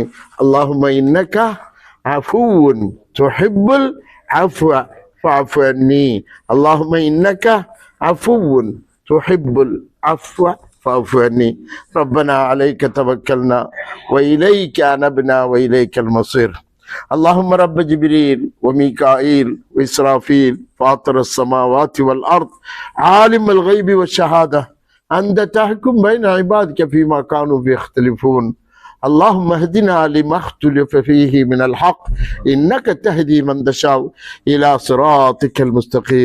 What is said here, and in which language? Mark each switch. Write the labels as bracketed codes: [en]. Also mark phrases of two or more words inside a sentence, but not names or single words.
[ar] اللهم إنك عفو تحب العفو فاعف عني. اللهم إنك عفو تحب العفو فاعف عني. ربنا عليك توكلنا وإليك أنبنا وإليك المصير. اللهم رب جبريل وميكائيل وإسرافيل فاطر السماوات والأرض عالم الغيب والشهادة أنت تحكم بين عبادك فيما كانوا يختلفون. اللهم اهدنا لما اختلف فيه من الحق إنك تهدي من تشاء إلى صراطك المستقيم.